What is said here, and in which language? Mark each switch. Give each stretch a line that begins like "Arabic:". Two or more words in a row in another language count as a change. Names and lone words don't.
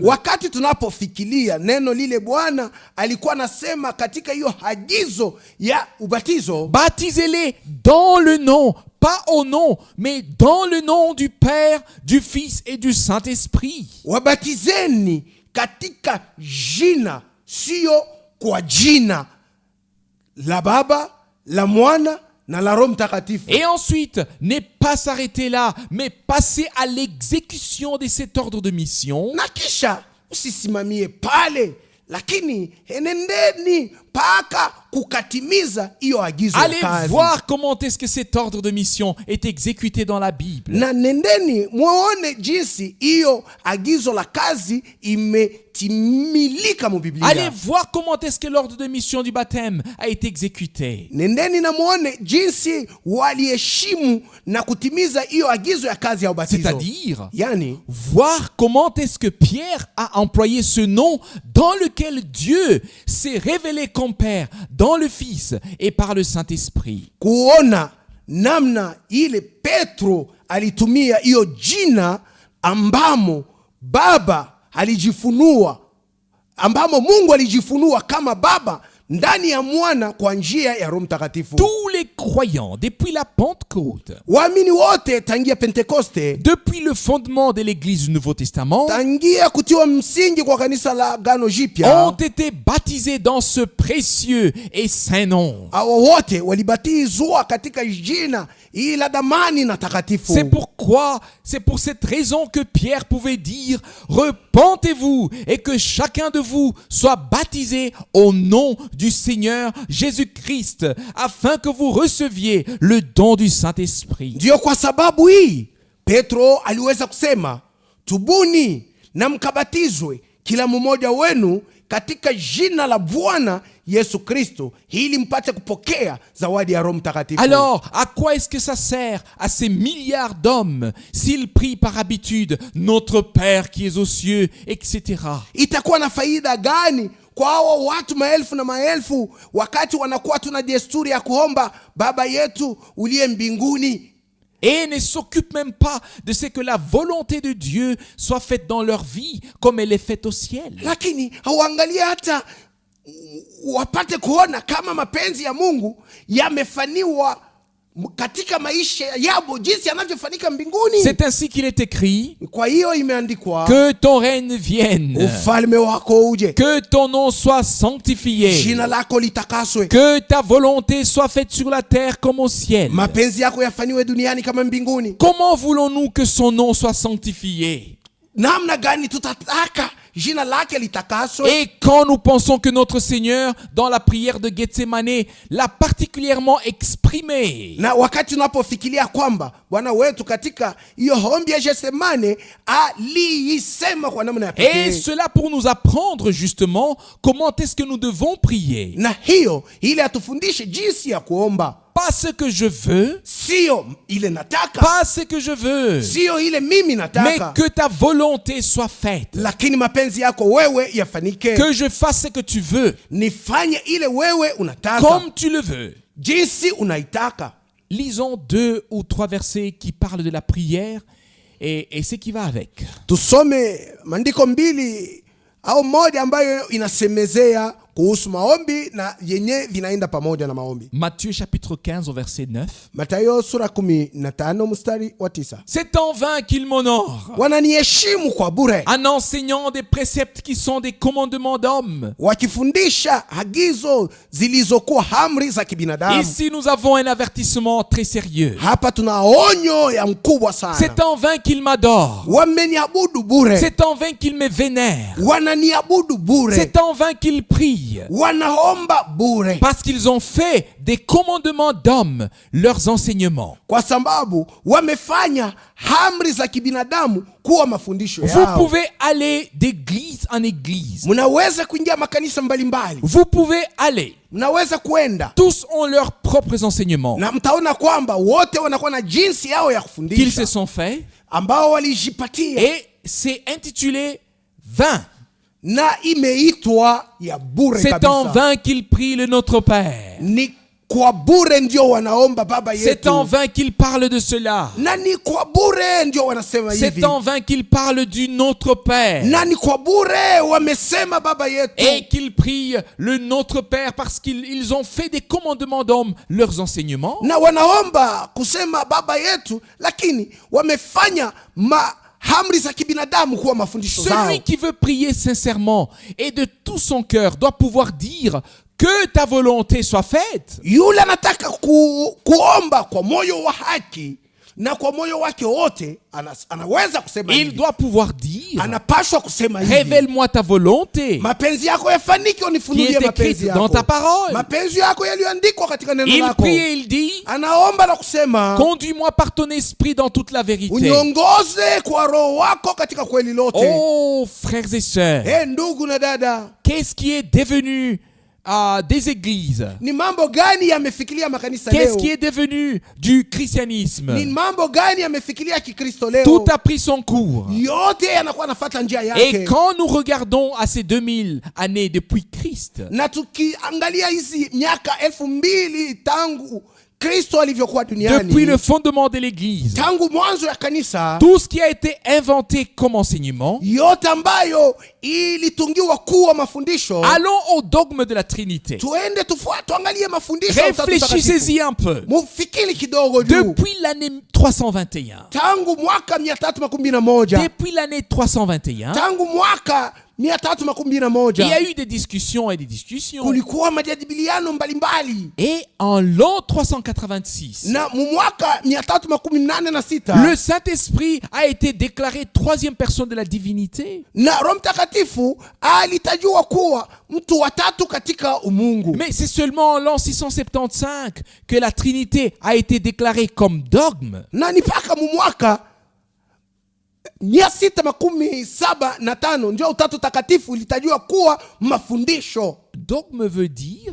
Swahili: Wakati tunapofikiria neno lile Bwana alikuwa anasema katika hiyo agizo ya ubatizo,
French: baptisez-les dans le nom, pas au nom, mais dans le nom du Père, du Fils et du Saint-Esprit.
Swahili: wabatizeni katika jina, sio kwa jina la Baba, la Mwana na la Roho Mtakatifu.
French: Et ensuite, ne pas s'arrêter là, mais passer à l'exécution de cet ordre de mission.
Swahili: Na kisha usisimamie pale, lakini enendeni mpaka kukatimiza hiyo agizo ya
French: Allez
Swahili: kazi.
French: voir comment est-ce que cet ordre de mission est exécuté dans la Bible.
Swahili: Na nendeni muone jinsi hiyo agizo la kazi imetimilika mu Biblia.
French: Allez voir comment est-ce que l'ordre de mission du baptême a été exécuté.
Swahili: Nendeni na muone jinsi waliheshimu na kutimiza hiyo agizo ya kazi ya ubatizo.
French: C'est-à-dire,
Swahili: Yani
French: voir comment est-ce que Pierre a employé ce nom dans lequel Dieu s'est révélé comme Père, dans le Fils et par le Saint-Esprit.
Swahili: kuona namna ile Petro alitumia hiyo jina ambamo Baba alijifunua, ambamo Mungu alijifunua kama Baba ndani ya Mwana kwa njia ya Roho Mtakatifu.
French: Tous les croyants, depuis la Pentecôte,
Swahili: Waamini wote tangia Pentekoste,
French: depuis le fondement de l'Église du Nouveau Testament,
Swahili: tangia kutiwa msingi kwa kanisa la Agano Jipya,
French: ont été baptisés dans ce précieux et saint nom.
Swahili: hao wote walibatizwa katika jina hili la damani na takatifu.
French: C'est pour cette raison que Pierre pouvait dire, repentez-vous et que chacun de vous soit baptisé au nom du Seigneur Jésus-Christ, afin que vous receviez le don du Saint-Esprit.
Swahili: Ndio kwa sababu hii Petro aliweza kusema, tubuni na mkabatizwe kila mmoja wenu katika jina la Bwana Yesu Kristo, ili mpate kupokea zawadi ya Roho Mtakatifu.
French: Alors, à quoi est-ce que ça sert à ces milliards d'hommes s'ils prient par habitude notre Père qui est aux cieux, etc.
Swahili: Itakuwa na faida gani kwa hao watu maelfu na maelfu wakati wanakuwa tuna desturi ya kuomba Baba yetu uliye mbinguni,
French: et ne s'occupent même pas de ce que la volonté de Dieu soit faite dans leur vie comme elle est faite au ciel?
Swahili: lakini hauangalia hata wapate kuona kama mapenzi ya Mungu yamefaniwa katika maisha yao jinsi yanavyofanyika mbinguni.
French: C'est ainsi qu'il est écrit,
Swahili: Kwa hiyo imeandikwa,
French: que ton règne vienne,
Swahili: ufalme wako uje,
French: que ton nom soit sanctifié,
Swahili: jina lako litakaswe,
French: que ta volonté soit faite sur la terre comme au ciel.
Swahili: mapenzi yako yafaniwe duniani kama mbinguni.
French: Comment voulons-nous que son nom soit sanctifié?
Swahili: Namna gani tutataka jina lake litakaswe?
French: Et quand nous pensons que notre Seigneur, dans la prière de Gethsemane, l'a particulièrement exprimé,
Swahili: Na wakati tunapofikiria kwamba Bwana wetu katika hiyo ombi ya Getsemane aliisema kwa namna ya
French: et
Swahili: pekee,
French: cela pour nous apprendre justement comment est-ce que nous devons prier.
Swahili: na hiyo ili atufundishe jinsi ya kuomba.
French: pas ce que je veux,
Swahili: sio ile nataka,
French: pas ce que je veux,
Swahili: sio ile mimi
French: mais
Swahili: nataka,
French: que ta volonté soit faite.
Swahili: lakini mapenzi yako wewe yafanike.
French: Que je fasse ce que tu veux,
Swahili: Nifanye ile wewe unataka,
French: comme tu le veux.
Swahili: jinsi unaitaka.
French: Lisons 2 ou 3 versets qui parlent de la prière et ce qui va avec.
Swahili: Tusome maandiko mbili au moja ambayo inasemezea kuhusu maombi na yenye vinaenda pamoja na maombi.
French: Matthieu chapitre 15 au verset 9.
Swahili: Mathayo sura 15 mstari wa 9.
French: C'est en vain qu'ils m'honorent,
Swahili: Wananiheshimu kwa bure,
French: en enseignant des préceptes qui sont des commandements d'hommes.
Swahili: wakifundisha agizo zilizokuwa amri za kibinadamu.
French: Ici, nous avons un avertissement très sérieux.
Swahili: Hapa tuna onyo ya mkubwa sana.
French: C'est en vain qu'ils m'adorent.
Swahili: Wameniabudu bure,
French: C'est en vain qu'ils me vénèrent.
Swahili: wananiabudu bure,
French: C'est en vain qu'ils prient.
Swahili: wanaomba bure,
French: Parce qu'ils ont fait des commandements d'hommes leurs enseignements.
Swahili: kwa sababu wamefanya amri za kibinadamu kuwa mafundisho
French: Vous
Swahili: yao.
French: pouvez aller d'église en église.
Swahili: Mnaweza kuingia makanisa mbalimbali,
French: Vous pouvez aller.
Swahili: mnaweza kuenda
French: Tous ont leurs propres enseignements
Swahili: na mtaona kwamba wote wanakuwa na jinsi yao ya
French: qu'ils se
Swahili: kufundisha
French: sont faits.
Swahili: ambao walijipatia,
French: Et c'est intitulé vain.
Swahili: na imeitwa ya bure
French: C'est en
Swahili: kabisa.
French: vain qu'ils prient le Notre Père.
Swahili: Ni kwa bure ndio wanaomba Baba
French: C'est en
Swahili: yetu,
French: vain qu'ils parlent de cela.
Swahili: na ni kwa bure ndio wanasema hivi,
French: C'est en vain qu'ils parlent du Notre Père.
Swahili: na ni kwa bure wamesema Baba yetu,
French: Et qu'ils prient le Notre Père parce qu'ils ont fait des commandements d'hommes leurs enseignements.
Swahili: na wanaomba kusema Baba yetu, lakini wamefanya amri za kibinadamu kuwa mafundisho zao.
French: Celui qui veut prier sincèrement et de tout son cœur doit pouvoir dire que ta volonté soit faite.
Swahili: Yule anataka kuomba kwa moyo wa haki na kwa moyo wake wote, anaweza kusema
French: Il
Swahili: hivi,
French: doit pouvoir dire,
Swahili: anapaswa kusema hivi,
French: révèle-moi ta volonté
Swahili: mapenzi yako yafanike,
French: qui
Swahili: unifunulie
French: est
Swahili: mapenzi
French: écrite dans ta
Swahili: yako,
French: parole.
Swahili: mapenzi yako yaliyoandikwa katika neno
French: Il
Swahili: lako.
French: prie et il dit,
Swahili: Anaomba na kusema,
French: conduis-moi par ton esprit dans toute la vérité.
Swahili: uniongoze kwa roho wako katika kweli lote.
French: Oh, frères et sœurs,
Swahili: Ndugu na dada,
French: qu'est-ce qui est devenu des églises?
Swahili: ni mambo gani yamefikiria makanisa
French: Qu'est-ce
Swahili: leo?
French: qui est devenu du
Swahili: Ni
French: christianisme?
Swahili: mambo gani yamefikiria Kikristo leo?
French: Tout a pris son cours.
Swahili: Yote yanakuwa nafuata njia
French: Et
Swahili: yake.
French: quand nous regardons à ces 2000 années depuis Christ,
Swahili: Na tukiangalia hizi miaka 2000 tangu Kristo alivyokuwa duniani,
French: depuis le fondement de l'Église,
Swahili: tangu mwanzo ya kanisa,
French: tout ce qui a été inventé comme enseignement,
Swahili: yote ambayo ilitungiwa kuwa mafundisho,
French: allons au dogme de la Trinité.
Swahili: tuende tuangalie mafundisho ya Utatu Mtakatifu.
French: Réfléchissez-y un peu.
Swahili: Mufikiri kidogo juu.
French: Depuis l'année 321,
Swahili: Tangu mwaka 311,
French: depuis l'année 321,
Swahili: tangu mwaka
French: il y
Swahili: 311,
French: a eu des discussions et des discussions.
Swahili: kulikuwa majadiliano mbalimbali,
French: Et en l'an 386,
Swahili: na mu mwaka 386
French: le Saint-Esprit a été déclaré troisième personne de la divinité.
Swahili: na Roho Mtakatifu alitajwa kuwa mtu wa tatu katika umungu.
French: Mais c'est seulement en l'an 675 que la Trinité a été déclarée comme dogme.
Swahili: Na ni mpaka mu mwaka 675 ndio Utatu Takatifu ilitajwa kuwa mafundisho.
French: Dogme veut dire